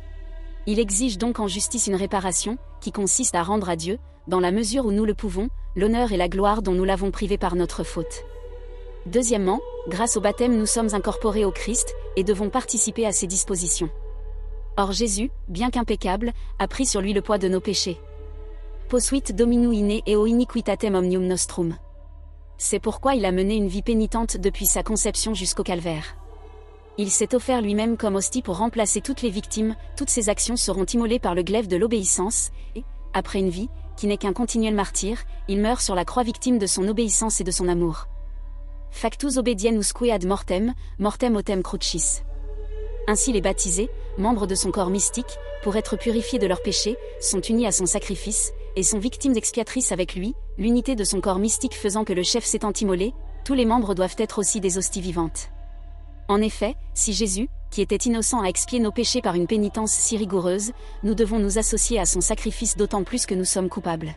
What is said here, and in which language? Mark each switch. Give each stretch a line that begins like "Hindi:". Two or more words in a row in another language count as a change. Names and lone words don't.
French: Il exige donc en justice une réparation, qui consiste à rendre à Dieu, dans la mesure où nous le pouvons, l'honneur et la gloire dont nous l'avons privé par notre faute. Deuxièmement, grâce au baptême nous sommes incorporés au Christ, et devons participer à ses dispositions. Or Jésus, bien qu'impeccable, a pris sur lui le poids de nos péchés.
Latin: Posuit Domino in eo iniquitatem omnium nostrum.
French: C'est pourquoi il a mené une vie pénitente depuis sa conception jusqu'au calvaire. Il s'est offert lui-même comme hostie pour remplacer toutes les victimes, toutes ses actions seront immolées par le glaive de l'obéissance, et, après une vie, qui n'est qu'un continuel martyr, il meurt sur la croix victime de son obéissance et de son amour.
Latin: Factus obedienusque ad mortem, mortem autem crucis.
French: Ainsi les baptisés, membres de son corps mystique, pour être purifiés de leurs péchés, sont unis à son sacrifice, et sont victimes expiatrices avec lui, l'unité de son corps mystique faisant que le chef s'étant immolé, tous les membres doivent être aussi des hosties vivantes. En effet, si Jésus, qui était innocent a expié nos péchés par une pénitence si rigoureuse, nous devons nous associer à son sacrifice d'autant plus que nous sommes coupables.